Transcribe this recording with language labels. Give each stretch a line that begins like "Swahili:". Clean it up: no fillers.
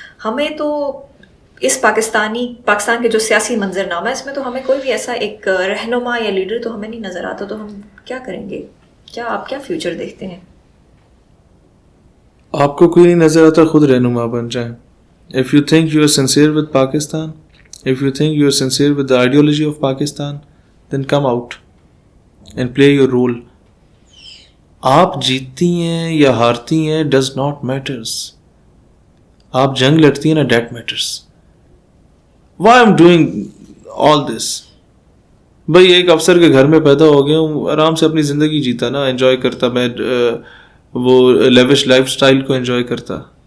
Urdu: ہمیں تو اس پاکستان کے جو سیاسی منظرنامہ ہے اس میں تو ہمیں کوئی بھی ایسا ایک رہنما یا لیڈر تو ہمیں نہیں نظر آتا. تو ہم کیا کریں گے؟ آپ کیا فیوچر دیکھتے ہیں؟ آپ کو کوئی نہیں نظر آتا, خود رہنما بن جائیں.
English: If you think you are sincere with Pakistan, if you think you are sincere with the ideology of Pakistan, then come out and play your role.
Urdu: آپ جیتتی ہیں یا ہارتی ہیں
English: does not matters.
Urdu: آپ جنگ لڑتی ہیں نا,
English: that matters. Why I'm doing all this?
Urdu: بھائی ایک افسر کے گھر میں پیدا ہو گیا ہوں, آرام سے اپنی زندگی جیتا نا, انجوائے کرتا, میں وہ لیوش لائف سٹائل کو انجوائے کرتا.